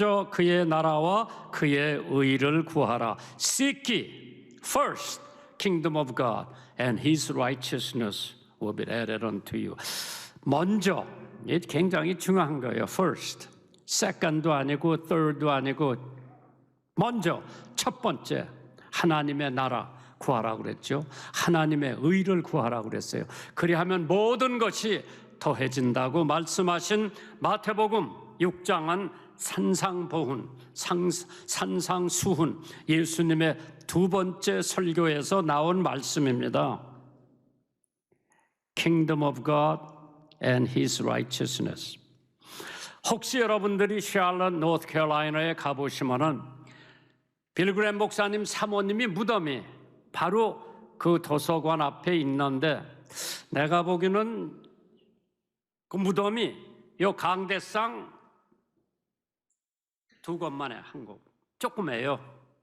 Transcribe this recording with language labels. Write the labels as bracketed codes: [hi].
[ko] 먼저 그의 나라와 그의 의를 구하라. [en] Seek ye first kingdom of God and His righteousness will be added unto you. [ko] 먼저, 이게 굉장히 중요한 거예요. First, second도 아니고 third도 아니고 먼저, 첫 번째 하나님의 나라 구하라 그랬죠. 하나님의 의를 구하라 그랬어요. 그리하면 모든 것이 더해진다고 말씀하신 마태복음 6장은 산상보훈, 산상수훈, 예수님의 두 번째 설교에서 나온 말씀입니다. [en] Kingdom of God and His righteousness. [ko] 혹시 여러분들이 샬럿, 노스캐롤라이나에 가보시면은 빌그램 목사님 사모님이 무덤이 바로 그 도서관 앞에 있는데, 내가 보기에는 그 무덤이 요 강대상 두 곳만에 한 곳, 조그매요.